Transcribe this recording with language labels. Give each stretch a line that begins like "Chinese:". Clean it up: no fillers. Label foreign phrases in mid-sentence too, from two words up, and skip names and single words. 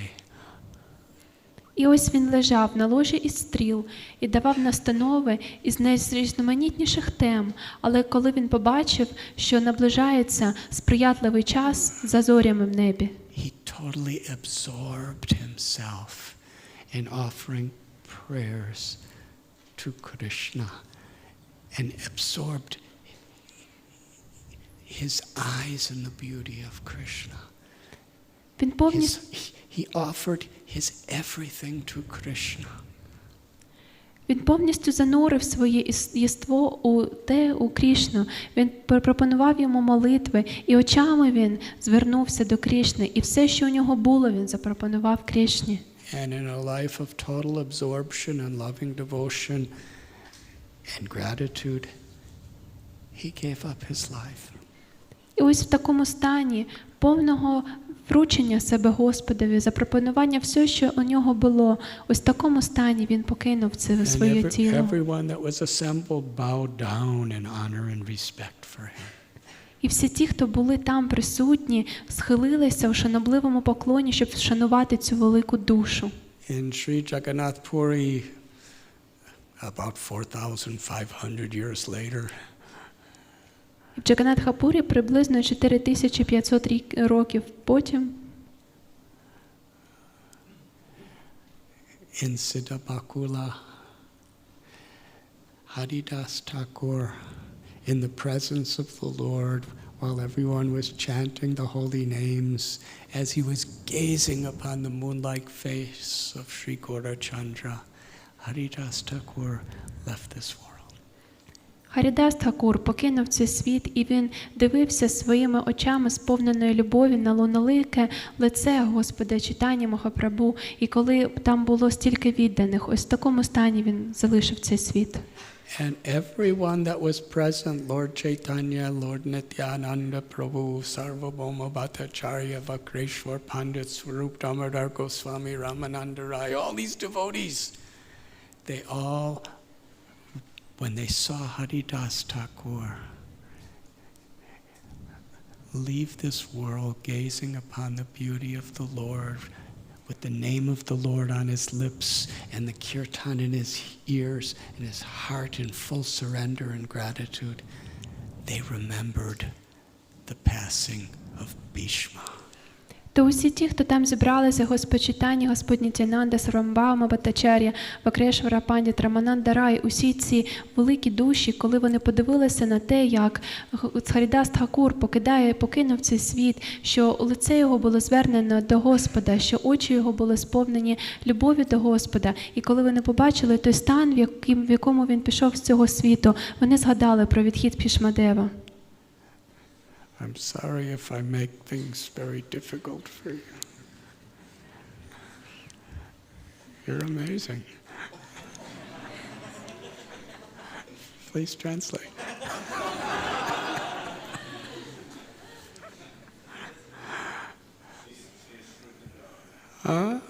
Ukrainian: І ось він лежав на ложі із стріл і давав настанови із найрізноманітніших тем, але коли він побачив, що наближається сприятливий час за зорями в небі,
English: he totally absorbed himself in offering prayers to Krishna and absorbed his eyes in the beauty of Krishna.
Ukrainian: він повністю
English: He offered his everything to Krishna.
Ukrainian: Він повністю занурив своє єство у Крішну. Він пропонував йому молитви, і очами він звернувся до Крішни, і все, що у нього було, він запропонував Крішні.
English: And in a life of total absorption and loving devotion and gratitude, he gave up his life.
Ukrainian: І ось в такому стані повного вручення себе Господові, запропонування все, що у нього було, ось в такому стані він покинув це своє тіло.
English: Everyone that was assembled bowed down in honor and respect for him.
Ukrainian: І всі ті, хто були там присутні, схилилися у шанобливому поклоні, щоб вшанувати цю велику душу.
English: In Sri Jagannath Puri, about 4,500 years later,
Ukrainian: В Джаганатхапурі приблизно 4500 років потім
English: in Siddhabakula, Haridas Thakur, in the presence of the Lord, while everyone was chanting the holy names, as he was gazing upon the moon-like face of Sri Gaurachandra, Haridas Thakur left this world.
Ukrainian: Харідас Тхакур покинув цей світ, і він дивився своїми очами, сповненою любові, на лунолике лице Господа Чайтанья Махапрабху. І коли там було стільки відданих, ось в такому стані він залишив цей світ.
English: And everyone that was present, Lord Chaitanya, Lord Nityananda Prabhu, Sarvabhauma Bhattacharya, Vakreshwar Pandit, Swarup Damodar Goswami, Ramananda Rai, all these devotees, they all, when they saw Haridas Thakur leave this world gazing upon the beauty of the Lord, with the name of the Lord on his lips and the kirtan in his ears and his heart in full surrender and gratitude, they remembered the passing of Bhishma.
Ukrainian: То усі ті, хто там зібралися, Господь Господь Тянанда, Сарамбаума, Баттачар'я, Вакрешвара, Пандіт, Рамананда Рай, усі ці великі душі, коли вони подивилися на те, як Харідас Тхакур покинув цей світ, що лице його було звернено до Господа, що очі його були сповнені любові до Господа, і коли вони побачили той стан, в якому він пішов з цього світу, вони згадали про відхід Бхішмадева.
English: I'm sorry if I make things very difficult for you. You're amazing. Please translate. Huh?